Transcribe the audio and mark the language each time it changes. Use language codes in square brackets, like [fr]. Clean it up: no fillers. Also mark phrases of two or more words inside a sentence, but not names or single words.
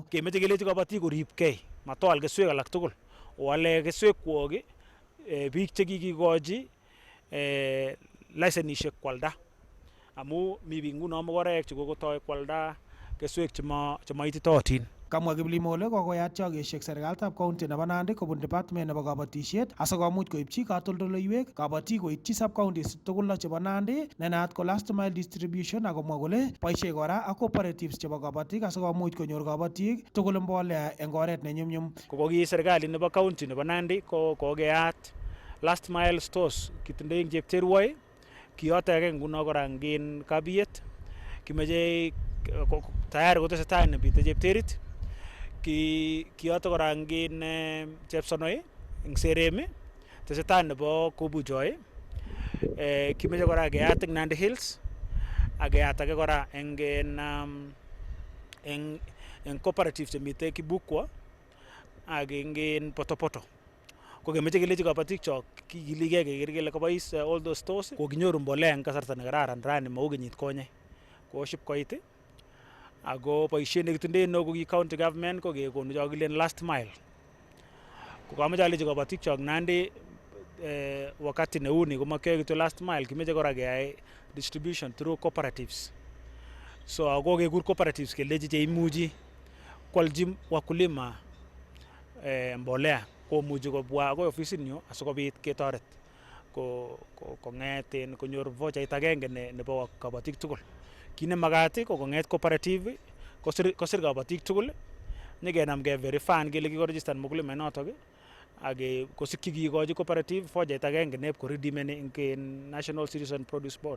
[kln] Kemeche kelechi kabatik koribkei matoal keswek alak tugul oale keswekwok biik che kikikochi lisenisiek kwalda amu mi biik nguno mokorek che kokotoi kwalda keswek che maititotin. Kamwa Kiplimo ole kokoyat chogesiek serikalitab county nebo Nandi kobun department nebo kabatisiet asikomuch koipchi katoldoleiwek kabatik koitchi [en] sub counties [kln] tugul chebo Nandi ne naat ko [en] last mile distribution [kln] akomwa kole boisie kora ak cooperatives chebo kabatik asikomuch konyor kabatik tugul mbolea eng oret ne nyumnyum. Kokoki serikali nebo county nebo Nandi ko kokeyat [en] last mile stores [kln] kitindoi eng Chepterwoi kiyote age nguno kora ngin Kabiet kimeche tayari kotesetai nebite Chepterit kiyoto kora ngin Chepsonoi eng Seremi tesetai nebo Kobuchoi kimeche kora keyat eng Nandi Hills ak keyat age kora eng cooperative chemite Kibukwa ak eng Potopoto. Ko kemeche kelechi kabatik chok kikiligei keker kele kobois [en] all those stores [kln] kokinyoru mbolea eng kasarta ne kararan rani mau kenyit konye koship koit ako boisiet nekitindoi neo ko ki [en] county government [kln] ko kekonu cho kilen [en] last mile. [kln] Ko kameche alechi kabatik chok Nandi wakati neuni komakyoe kityo [en] last mile, [kln] kimeche kora keyai [en] distribution through cooperatives. [kln] So ako kekur cooperatives kelechi cheimuchi kwalchi wakulima mbolea komuchi kobwa akoi ofisit nyu asikobit ketoret kong'et konyor vochait agenge nebo kabatik tugul. Kit nemagat ko kong'et cooperative kosir kabatik tugul nyekenam ke verify kele kikoregistan mkulima notok ak kosikyi kikochi cooperative vochait agenge nep koridimeni eng National Citizen Produce Board.